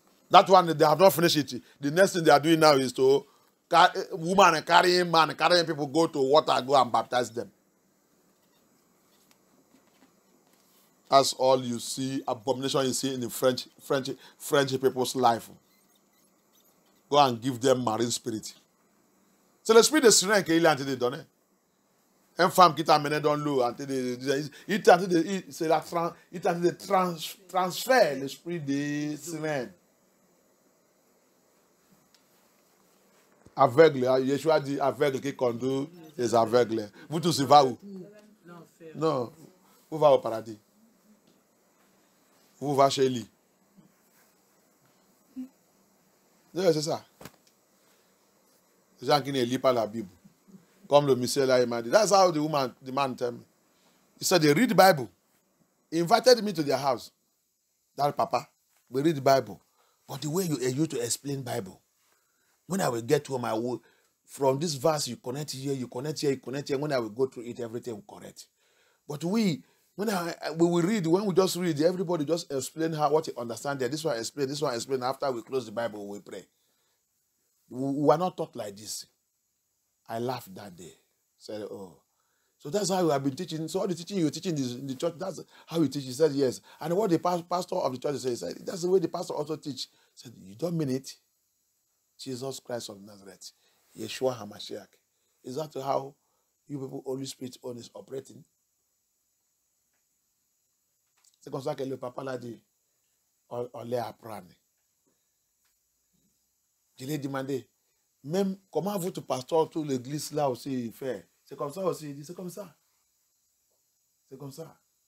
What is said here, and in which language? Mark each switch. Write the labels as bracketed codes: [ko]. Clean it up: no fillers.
[en] That one they have not finished it. The next thing they are doing now is to woman and carrying man, carrying people go to water, go and baptize them. That's all you see, abomination you see in the French people's life. Go and give them marine spirit. [fr] C'est l'esprit de Syren qu'il est en train de donner. Une femme qui t'a mené dans l'eau, il t'a en train de transférer l'esprit de Syren. Aveugle, Yeshua dit aveugle qui conduit les aveugles. Vous tous, vous va où? Non, vous va au paradis. Vous va chez lui. C'est ça. Les gens qui ne lisent pas la Bible. Comme le monsieur là, il m'a dit. [en] That's how the man told me. He said they read the Bible. He invited me to their house. That papa, we read the Bible. But the way you used to explain Bible, when I will get home, I will, from this verse, you connect here, you connect here, you connect here. When I will go through it, everything will correct. But we will read, when we just read, everybody just explain what you understand there. This one explain. After we close the Bible, we pray. We were not taught like this. I laughed that day. Said, oh. So that's how we have been teaching. So all the teaching you're teaching in the church, that's how you teach. He said, yes. And what the pastor of the church said, he said, that's the way the pastor also teach. He said, you don't mean it? Jesus Christ of Nazareth, Yeshua HaMashiach. Is that how you people, Holy Spirit, is operating? [fr] C'est comme ça que le papa l'a dit. On les apprend. Je l'ai demandé, même comment votre pasteur, toute l'église là aussi fait. C'est comme ça aussi. Il dit, c'est comme ça. C'est comme ça.